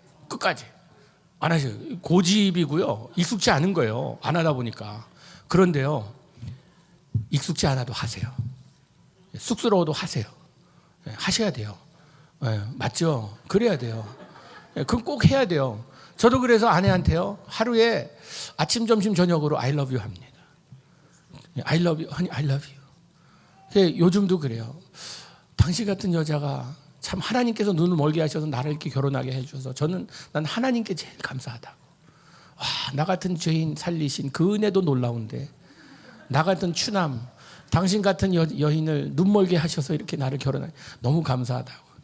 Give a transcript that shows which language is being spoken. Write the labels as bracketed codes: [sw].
[ko] 끝까지 안 하셔요. 고집이고요. 익숙치 않은 거예요. 안 하다 보니까. 그런데요. 익숙지 않아도 하세요. 쑥스러워도 하세요. 하셔야 돼요. 맞죠? 그래야 돼요. 그건 꼭 해야 돼요. 저도 그래서 아내한테요. 하루에 아침, 점심, 저녁으로 [en] I love you [ko] 합니다. [en] I love you, honey, I love you. [ko] 요즘도 그래요. 당신 같은 여자가 참 하나님께서 눈을 멀게 하셔서 나를 이렇게 결혼하게 해주셔서 난 하나님께 제일 감사하다고. 와, 나 같은 죄인 살리신 그 은혜도 놀라운데 나 같은 추남, 당신 같은 여인을 눈멀게 하셔서 이렇게 나를 결혼하니 너무 감사하다고.